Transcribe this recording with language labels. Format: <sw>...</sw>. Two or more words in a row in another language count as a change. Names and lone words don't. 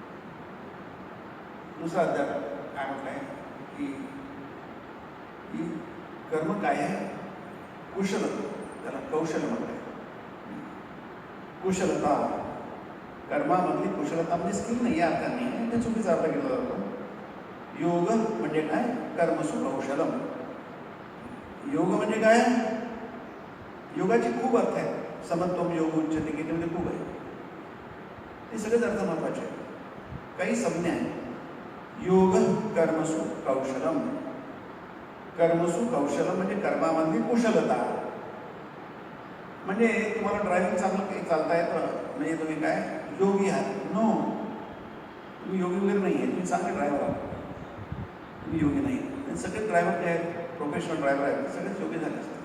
<mr>दुसरा अध्यात्म काय म्हटलंय, कर्म काय आहे? कुशलता, त्याला कौशल्य म्हणतात. कुशलता, कर्मामधली कुशलता म्हणजे स्किल नाही या अर्थाने, ते चुकीचा अर्थ केला जातो. योग म्हणजे काय?</mr> <sa>कर्मसु कौशलम.</sa> <mr>योग म्हणजे काय? योगाचे खूप अर्थ आहेत.</mr> <sa>समत्वम योग उच्चते</sa> <mr>गीतेमध्ये खूप आहे. हे सगळेच अर्थ महत्वाचे आहेत. काही संज्ञा आहेत.</mr> <sa>योग कर्मसु कौशलम. कर्मसु कौशलम</sa> <mr>म्हणजे कर्मामधली कुशलता. म्हणजे तुम्हाला ड्रायव्हिंग चांगलं चालता येतं म्हणजे तुम्ही काय योगी आहात? नो, तुम्ही योगी वगैरे नाही आहे. तुम्ही चांगले ड्रायव्हर आहात, तुम्ही योगी नाही. सगळे ड्रायव्हर जे आहेत,</mr> <en>professional driver</en> <mr>आहेत, सगळेच योगी झाले असतात.</mr>